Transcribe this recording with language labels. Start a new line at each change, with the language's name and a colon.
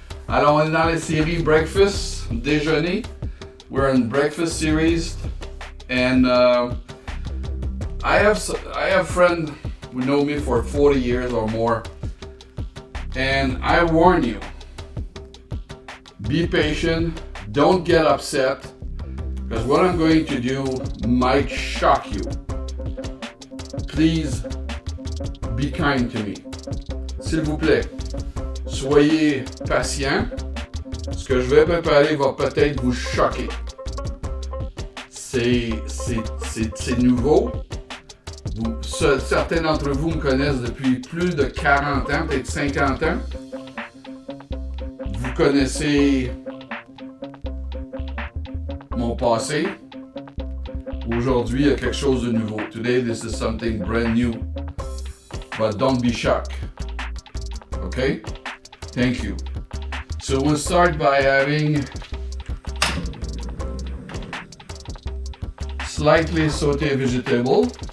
French: Alors, on est dans la série Breakfast, déjeuner.
English: We're in breakfast series, and I have friends who know me for 40 years or more, and I warn you, be patient, don't get upset, because what I'm going to do might shock you. Please be kind to me.
French: S'il vous plaît, soyez patient. Ce que je vais préparer va peut-être vous choquer. C'est nouveau. Certains d'entre vous me connaissent depuis plus de 40 ans, peut-être 50 ans. Vous connaissez mon passé. Aujourd'hui, il y a quelque chose de nouveau.
English: Today, this is something brand new. But don't be shocked. Okay? Thank you. So we'll start by having slightly sauté vegetable.